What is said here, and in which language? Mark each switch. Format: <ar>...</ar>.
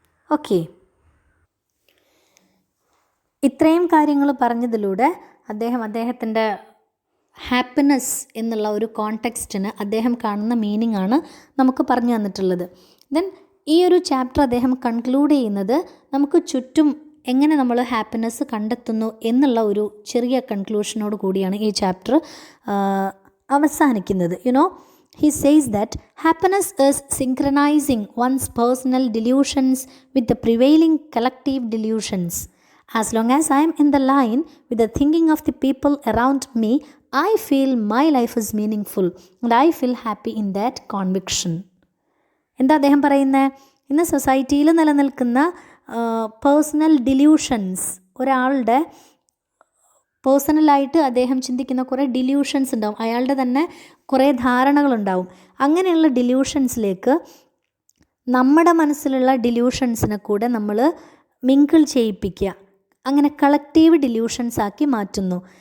<ml>Okay, ഇത്രയും കാര്യങ്ങൾ പറഞ്ഞതിലൂടെ അദ്ദേഹത്തിൻ്റെ ഹാപ്പിനെസ് എന്നുള്ള ഒരു കോണ്ടെക്സ്റ്റിന് അദ്ദേഹം കാണുന്ന മീനിങ് ആണ് നമുക്ക് പറഞ്ഞു തന്നിട്ടുള്ളത്. ദെൻ ഈ ഒരു ചാപ്റ്റർ അദ്ദേഹം കൺക്ലൂഡ് ചെയ്യുന്നത് നമുക്ക് ചുറ്റും എങ്ങനെ നമ്മൾ ഹാപ്പിനെസ് കണ്ടെത്തുന്നു എന്നുള്ള ഒരു ചെറിയ കൺക്ലൂഷനോട് കൂടിയാണ് ഈ ചാപ്റ്റർ അവസാനിക്കുന്നത്.</ml> <en>He says that happiness is synchronizing one's personal delusions with the prevailing collective delusions. As long as I am in the line with the thinking of the people around me, I feel my life is meaningful and I feel happy in that conviction.</en> <ml>എന്താ അദ്ദേഹം പറയുന്നത്? ഇന്ന് സൊസൈറ്റിയിൽ നിലനിൽക്കുന്ന personal ഡില്യൂഷൻസ്, ഒരാളുടെ പേഴ്സണലായിട്ട് അദ്ദേഹം ചിന്തിക്കുന്ന കുറേ ഡില്യൂഷൻസ് ഉണ്ടാവും, അയാളുടെ തന്നെ കുറേ ധാരണകളുണ്ടാവും. അങ്ങനെയുള്ള ഡില്യൂഷൻസിലേക്ക് നമ്മുടെ മനസ്സിലുള്ള ഡില്യൂഷൻസിനെ കൂടെ നമ്മൾ മിങ്കിൾ ചെയ്യിപ്പിക്കുക, അങ്ങനെ കളക്റ്റീവ് ഡില്യൂഷൻസ് ആക്കി മാറ്റുന്നു.</ml>